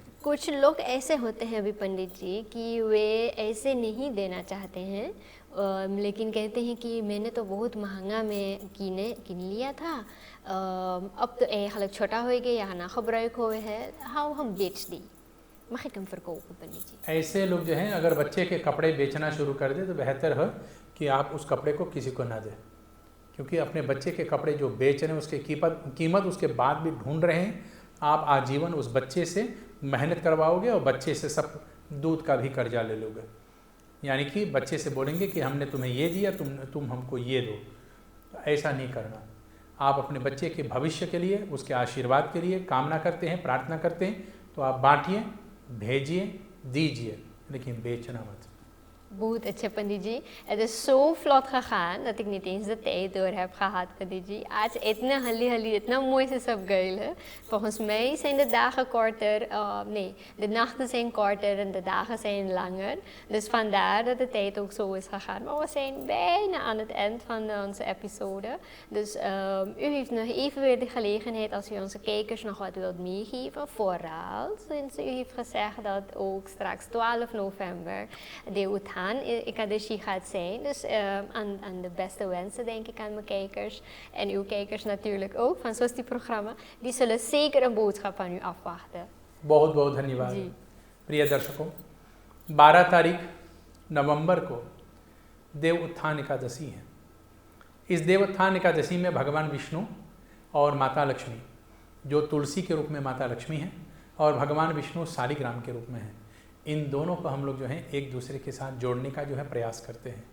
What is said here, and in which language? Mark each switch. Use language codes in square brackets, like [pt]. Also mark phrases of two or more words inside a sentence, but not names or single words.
[hi] कुछ लोग ऐसे होते हैं अभी पंडित जी कि वे ऐसे नहीं देना चाहते हैं, लेकिन कहते हैं कि मैंने तो बहुत महंगा में किन लिया था, अब तो eigenlijk छोटा हो गया या ना gebruik हुए है, हाउ हम बेच दी, [nl] mag ik hem verkopen [hi] पंडित जी? ऐसे लोग जो हैं अगर बच्चे के कपड़े बेचना शुरू कर दे तो बेहतर है कि आप उस कपड़े को किसी को ना दें, क्योंकि अपने बच्चे के कपड़े जो बेच रहे हैं उसके कीमत उसके बाद भी ढूंढ रहे हैं। आप आजीवन उस बच्चे से मेहनत करवाओगे और बच्चे से सब दूध का भी कर्जा ले लोगे। यानी कि बच्चे से बोलेंगे कि हमने तुम्हें ये दिया, तुम हमको ये दो। तो ऐसा नहीं करना। आप अपने बच्चे के भविष्य के लिए, उसके आशीर्वाद के लिए कामना करते हैं, प्रार्थना करते हैं, तो आप बांटिए, भेजिए, दीजिए, लेकिन बेचना मत। बहुत अच्छे पंडित जी, [nl] het is zo vlot gegaan dat ik niet eens de tijd door heb gehad, [hi] पंडित जी। आज इतना हल्ली इतना mooi से सब गए है। [nl] Volgens mij zijn de dagen korter, nee, de nachten zijn korter en de dagen zijn langer. Dus vandaar dat de tijd ook zo is gegaan. Maar we zijn bijna aan het eind van onze episode. Dus u heeft nog even weer de gelegenheid als u onze kijkers nog wat wilt meegeven. Vooral, sinds u heeft gezegd dat ook straks 12 november de Uthan Ekadashi gaat zijn. Dus aan de beste wensen denk ik aan mijn kijkers. En uw kijkers natuurlijk ook van Swasti programma. Die zullen zeker een boodschap van u afwachten. [hi] बहुत बहुत धन्यवाद। जी। प्रिय दर्शकों, 12 तारीख नवंबर को देव उत्थान एकादशी है। इस देव उत्थान एकादशी में भगवान विष्णु और माता लक्ष्मी, जो तुलसी के रूप में माता लक्ष्मी हैं और भगवान विष्णु शालिग्राम के रूप में हैं, इन दोनों को हम लोग जो है एक दूसरे के साथ जोड़ने का जो है प्रयास करते हैं।